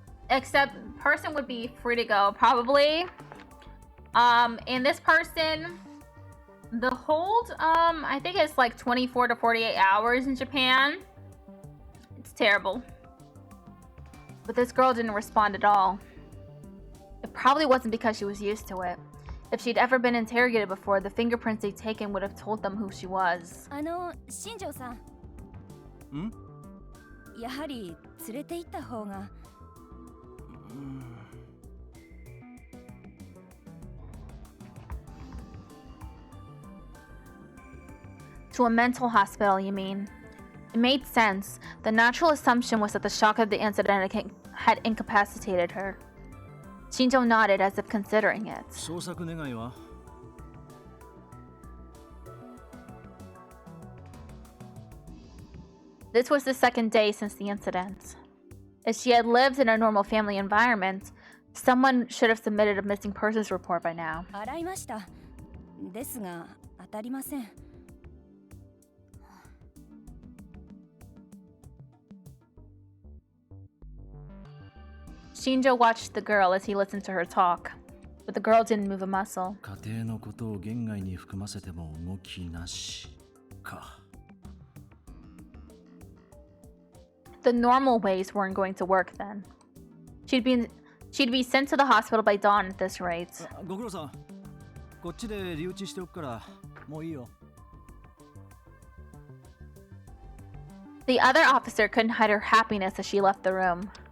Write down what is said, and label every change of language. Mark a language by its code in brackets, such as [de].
[en] Except person would be free to go, probably. And this person, the hold, I think it's like 24 to 48 hours in Japan. It's terrible. But this girl didn't respond at all. It probably wasn't because she was used to it. If she'd ever been interrogated before, the fingerprints they'd taken would have told them who she was. [ja] 新庄さん。ん？やはり連れて行った方が。 [en] To a mental hospital, you mean? It made sense. The natural assumption was that the shock of the incident had incapacitated her. Shinjo nodded as if considering it. [ja] 捜索願いは? [en] This was the second day since the incident. If she had lived in a normal family environment, someone should have submitted a missing persons report by now. [ja] 洗いました。ですが当たりません。 [en] Shinjo watched the girl as he listened to her talk, but the girl didn't move a muscle. [ja] 家庭のことを言外に含ませても動きなしか。 [en] The normal ways weren't going to work then. She'd be sent to the hospital by dawn at this rate. [ja] ご苦労さん。こっちで留置しておくからもういいよ。 [en] The other officer couldn't hide her happiness as she left the room.